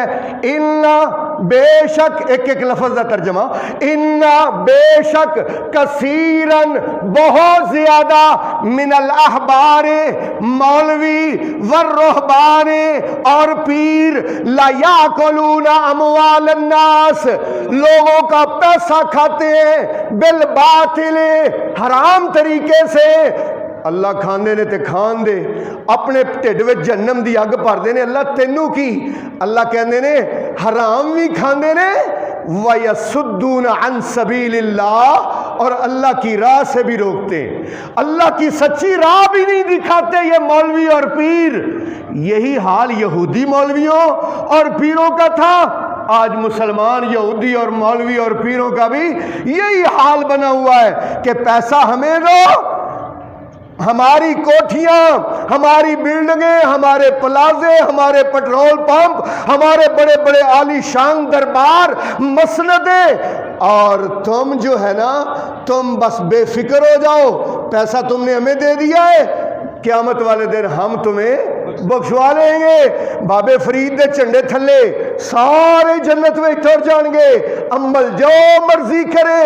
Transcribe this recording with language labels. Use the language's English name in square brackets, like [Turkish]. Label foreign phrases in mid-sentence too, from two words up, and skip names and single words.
[Urdu] بے شک، ایک ایک لفظ کا ترجمہ، بے شک، کثیرن، بہت زیادہ، [Arabic] من الاحبار، [Urdu] مولوی، والرہبان، اور پیر، [Arabic] لا یاکلون اموال الناس، [Urdu] لوگوں کا پیسہ کھاتے ہیں، بالباطل، حرام طریقے سے۔ [Punjabi] اللہ کھاندے نے تے کھان دے، اپنے ٹھڈ وچ جہنم دی اگ بھر دے نے، اللہ تینوں کی؟ اللہ کہندے نے حرام بھی کھاندے نے، [Arabic] وَيَصُدُّونَ عَن سَبِيلِ اللَّهِ، [Urdu] اور اللہ کی راہ سے بھی روکتے ہیں، اللہ کی سچی راہ بھی نہیں دکھاتے یہ مولوی اور پیر۔ یہی حال یہودی مولویوں اور پیروں کا تھا، آج مسلمان یہودی اور مولوی اور پیروں کا بھی یہی حال بنا ہوا ہے کہ پیسہ ہمیں دو، ہماری کوٹھیاں، ہماری بلڈنگیں، ہمارے پلازے، ہمارے پیٹرول پمپ، ہمارے بڑے بڑے عالی شان دربار، مسندیں، اور تم جو ہے نا تم بس بے فکر ہو جاؤ، پیسہ تم نے ہمیں دے دیا ہے، قیامت والے دن ہم تمہیں بخشوا لیں گے، [Punjabi] بابے فرید دے چنڈے تھلے [Urdu] سارے جنت میں ٹر جان گے، عمل جو مرضی کرے۔